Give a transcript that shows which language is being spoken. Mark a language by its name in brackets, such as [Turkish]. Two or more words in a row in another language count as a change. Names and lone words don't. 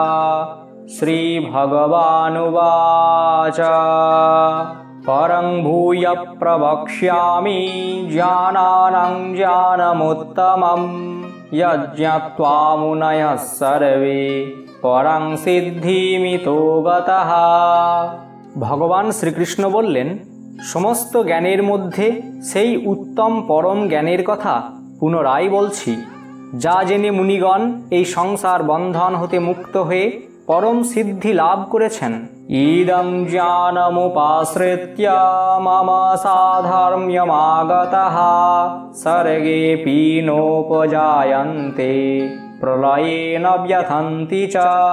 [Sanskrit] श्रीभगवानुवाच परं भूय प्रवक्ष्यामि ज्ञानानं ज्ञानमुत्तमं यज्ञत्वा मुनयः सर्वे परं सिद्धिमितो गतः। [Bangla] ভগবান শ্রীকৃষ্ণ বললেন, সমস্ত জ্ঞানের মধ্যে সেই উত্তম পরম জ্ঞানের কথা পুনরায় বলছি, যা জেনে মুনিগণ এই সংসার বন্ধন হতে মুক্ত হয়ে পরম সিদ্ধি লাভ করেছেন। [Sanskrit] ইদং জ্ঞানমুপাশ্রিত্য মম সাধর্ম্যমাগতঃ সর্গেপি নোপজায়ন্তে প্রলয়ে ন ব্যথন্তি চ।